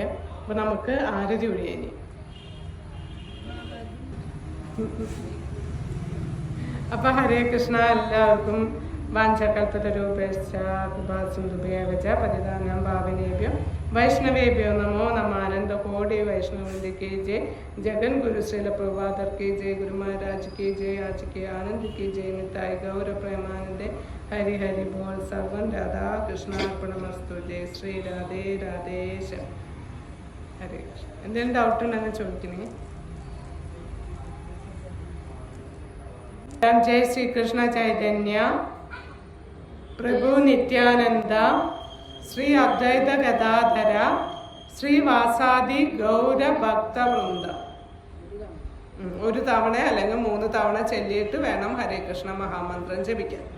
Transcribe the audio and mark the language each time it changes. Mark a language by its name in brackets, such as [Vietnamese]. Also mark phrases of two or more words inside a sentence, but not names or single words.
[Malayalam] അപ്പൊ നമുക്ക് ആരതി ഒഴിയേനി. അപ്പൊ ഹരേ കൃഷ്ണ. [Sanskrit] എല്ലാവർക്കും वाञ्छाकल्पतरुभ्यश्च कृपासिन्धुभ्यएवच पतितानां पावनेभ्यो वैष्णवेभ्यो नमो नमः. [Hindi] आनंद कोटि वैष्णवन्टे के जय. जगन गुरु श्रील प्रभातर के जय. गुरु महाराज के जय. आज के आनंद की जय. [Bangla] নিতাই গৌর প্রেমানন্দে হরি হরি বোল. [Sanskrit] सर्वं राधा कृष्णार्पणमस्तु. [Hindi] जय श्री राधे राधेश. ഹരേ കൃഷ്ണ. [Malayalam] എന്തെങ്കിലും ഡൗട്ട് ഉണ്ടെന്ന് ചോദിക്കണേ. [Sanskrit] जय श्री कृष्ण चैतन्य प्रभु नित्यानंद श्री अद्वैत गदाधर श्री वासादि गौर भक्त वृंद. [Malayalam] ഒരു തവണ അല്ലെങ്കിൽ 3 തവണ ചൊല്ലിയിട്ട് വേണം ഹരേ കൃഷ്ണ മഹാമന്ത്രം ജപിക്കാൻ.